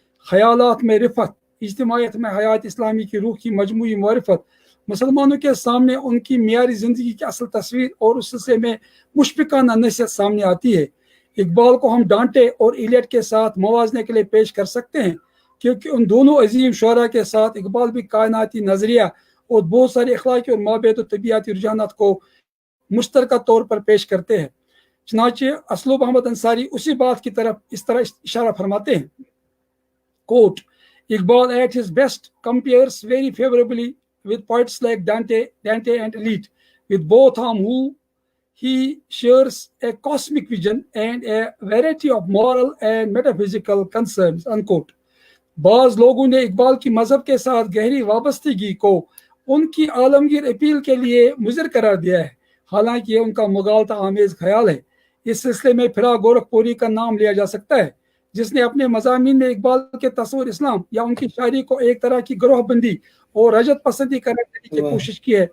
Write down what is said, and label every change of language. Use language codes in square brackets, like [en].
[ur] خیالات میں رفت, اجتماعیت میں حیات اسلامی کی روح کی مجموعی معرفت, مسلمانوں کے سامنے ان کی معیاری زندگی کی اصل تصویر اور اس سلسلے میں مشفقانہ نصیحت سامنے آتی ہے. اقبال کو ہم ڈانٹے اور ایلیٹ کے ساتھ موازنے کے لیے پیش کر سکتے ہیں, کیونکہ ان دونوں عظیم شعراء کے ساتھ اقبال بھی کائناتی نظریہ اور بہت سارے اخلاقی اور مابعد و طبیعتی رجحانات کو مشترکہ طور پر پیش کرتے ہیں. چنانچہ اسلوب احمد انصاری اسی بات کی طرف اس طرح اشارہ فرماتے ہیں, [en] quote, Iqbal at his best compares very favorably with poets like Dante and Eliot, with both whom he shares a cosmic vision and a variety of moral and metaphysical concerns, unquote. [ur] بعض لوگوں نے اقبال کی مذہب کے ساتھ گہری وابستگی کو ان کی عالمگیر اپیل کے لیے مضر قرار دیا ہے, حالانکہ یہ ان کا مغالطہ آمیز خیال ہے. اس سلسلے میں پھرا گورکھپوری کا نام لیا جا سکتا ہے, جس نے اپنے مضامین میں اقبال کے تصور اسلام یا ان کی شاعری کو ایک طرح کی گروہ بندی اور رجت پسندی کرنے کی کوشش کی ہے.